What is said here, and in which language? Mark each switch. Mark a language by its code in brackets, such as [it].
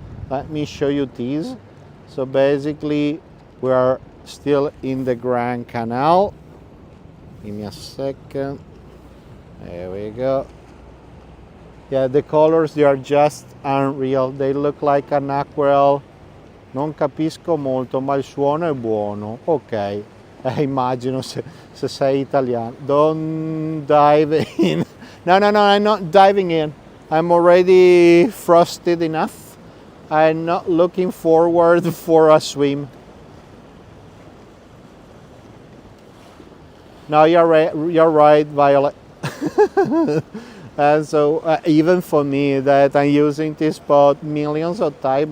[en] Let me show you these. So basically, we are still in the Grand Canal. Give me a second. There we go. Yeah, the colors, they are just unreal. They look like an aquarelle. [it] Non capisco molto, ma il suono è buono. Ok, immagino se sei italiano. [en] Don't dive in. No, I'm not diving in. I'm already frosted enough. I'm not looking forward for a swim. No, you're right, Violet. And so even for me, that I'm using this spot millions of times.